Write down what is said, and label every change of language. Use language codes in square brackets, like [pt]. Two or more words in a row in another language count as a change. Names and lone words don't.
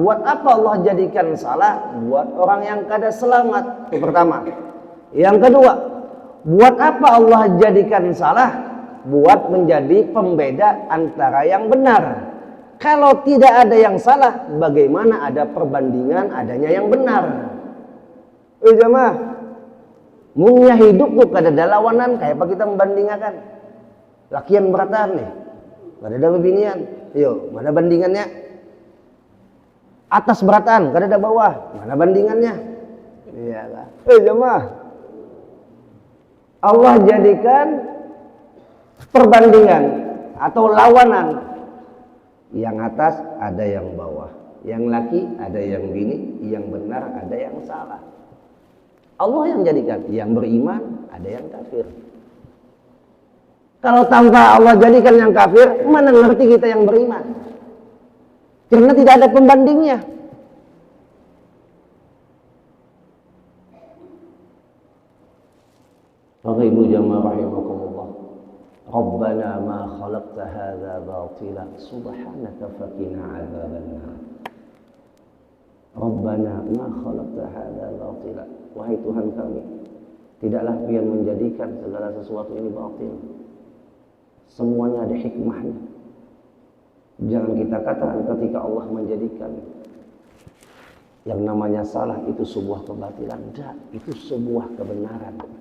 [id] Buat apa Allah jadikan salah? Buat orang yang kada selamat. Itu pertama. Yang kedua, buat apa Allah jadikan salah? Buat menjadi pembeda antara yang benar. Kalau tidak ada yang salah, bagaimana ada perbandingan adanya yang benar? Jamaah, [bjn] munya hidup tuh kada ada lawanan, kayak apa kita membandingkan? Lakian beratan nih, kada ada bebinian. Yo, mana bandingannya? Atas beratan, kada ada bawah, mana bandingannya? Iya lah. Jamaah, [id] Allah jadikan perbandingan atau lawanan. Yang atas ada yang bawah, yang laki ada yang bini, yang benar ada yang salah. Allah yang jadikan, yang beriman ada yang kafir. Kalau tanpa Allah jadikan yang kafir, mana ngerti kita yang beriman? Karena tidak ada pembandingnya. Bapak Ibu jamaah rahimakumullah, [ar] ربنا ما خلقت هذا باطلا سبحانك فقنا عذاب النار. ربنا ما خلقت هذا باطلا, [id] wahai Tuhan kami, tidaklah Kau menjadikan segala sesuatu ini batil. Semuanya ada hikmahnya. Jangan kita katakan ketika Allah menjadikan yang namanya salah itu sebuah kebatilan. Tidak, itu sebuah kebenaran.